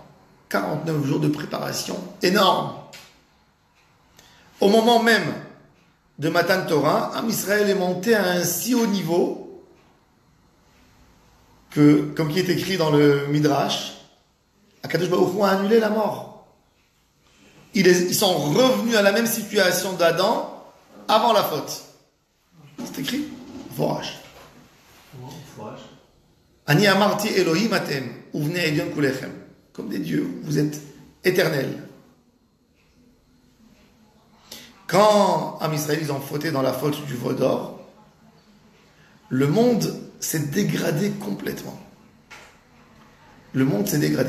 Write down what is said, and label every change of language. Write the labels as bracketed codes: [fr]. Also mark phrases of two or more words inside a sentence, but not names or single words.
[fr] 49 jours de préparation énorme. Au moment même de [he] מתן תורה, עם ישראל [fr] est monté à un si haut niveau que, comme qui est écrit dans le Midrash, [he] הקדוש ברוך הוא [fr] a annulé la mort. Ils sont revenus à la même situation d'Adam avant la faute. C'est écrit Forage. [he] אני אמרתי אלהים אתם ובני עליון כלכם. [fr] Comme des dieux, vous êtes éternels. Quand [he] עם ישראל, [fr] ils ont fauté dans la faute du veau d'or, le monde s'est dégradé complètement. Le monde s'est dégradé.